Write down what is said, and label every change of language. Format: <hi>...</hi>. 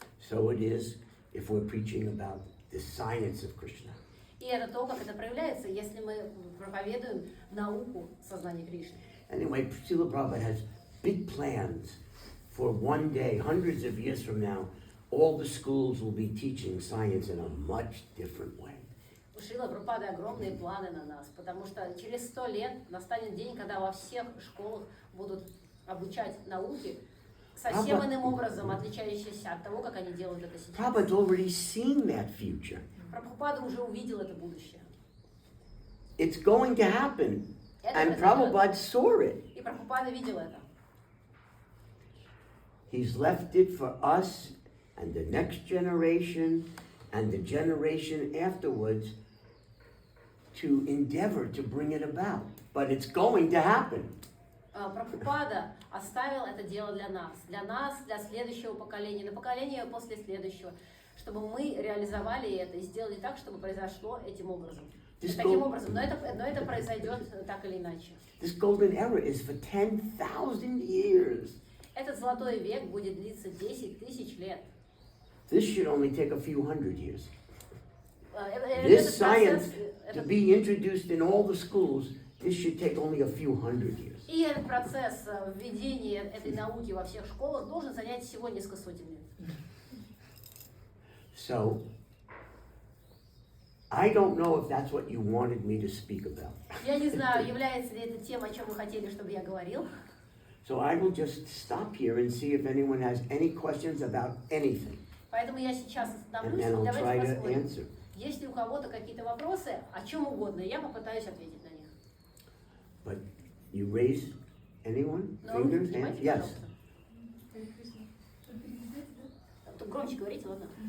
<en>So it is if we're preaching about the science of Krishna.</en> <ru>И это то, как это проявляется, если мы проповедуем науку сознания Кришны.</ru> <en>Anyway, Srila Prabhupada has big plans for one day, hundreds of years from now, all the schools will be teaching science in a much different way.</en> <ru>У Шрилы Прабхупады огромные планы на нас, потому что через 100 лет настанет день, когда во всех школах будут обучать науке совсем иным образом, отличающимся от того, как они делают это сейчас.</ru> <en>Prabhupada's already seen that future.</en> <ru>Прабхупада уже увидел это будущее.</ru> <en>It's going to happen, and Prabhupada saw it.</en> <ru>И Прабхупада видел это.</ru> <en>He's left it for us and the next generation and the generation afterwards to endeavor to bring it about. But it's going to happen.</en> <ru>Прабхупада оставил это дело для нас, для следующего поколения, на поколение после следующего, чтобы мы реализовали это и сделали так, чтобы произошло этим образом. Таким образом, но это произойдет так или иначе.</ru> <en>This golden era is for 10,000 years.</en> <ru>Этот золотой век будет длиться 10 тысяч лет.</ru> <en>This should only take a few hundred years. This science to be introduced in all the schools, this should take only a few hundred years.</en> <ru>И этот процесс введения этой науки во всех школах должен занять всего несколько сотен лет.</ru> <en>So, I don't know if that's what you wanted me to speak about.</en> <ru>Я не знаю, является ли это тем, о чем вы хотели, чтобы я говорил.</ru> <en>So I will just stop here and see if anyone has any questions about anything.</en> <ru>Поэтому я сейчас остановлюсь,</ru> <en>And then I'll try</en> <ru>давайте</ru> <en>to</en> <ru>посмотрим.</ru> <en>answer.</en> <ru>Есть ли у кого-то какие-то вопросы, о чем угодно, я попытаюсь ответить на них.</ru> <en>But you raise anyone?</en> <ru>Ну,</ru> <en>Fingers? Hands?</en> <ru>поднимайте,</ru> <en>Yes.</en> <ru>пожалуйста. Тут громче говорите, ладно?</ru>